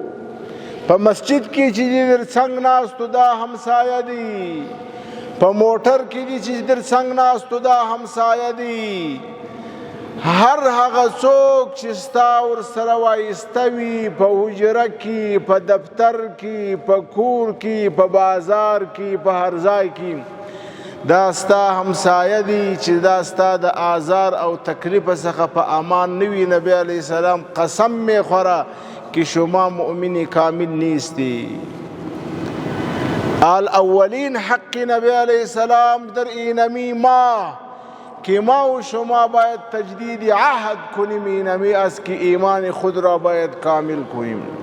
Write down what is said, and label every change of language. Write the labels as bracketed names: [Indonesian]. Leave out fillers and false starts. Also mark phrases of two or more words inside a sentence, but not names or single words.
[Pashto] په مسجد کې چې دی در څنګ ناستو دا همسایه دی، په موټر کې دي چې در څنګ ناستو دا همسایه دي، هر هغه څوک چې ستا ورسره وایسته وي، په حجره کې، په دفتر کې، په کور کې، په بازار کې، په هر ځای کې دا ستا همسایه دي چې دا ستا د آزار او تکلیف څخه په امان نه وي. [Persian] نبی [Arabic] علیه السلام [Persian] قسم می خوره که شما مؤمن کامل نیستی. الاولین حق نبی [Arabic] علیه السلام [Persian] در اینمی ماه که ما و شما باید تجدید عهد کنیم، اینمی است که ایمان خود را باید کامل کنیم.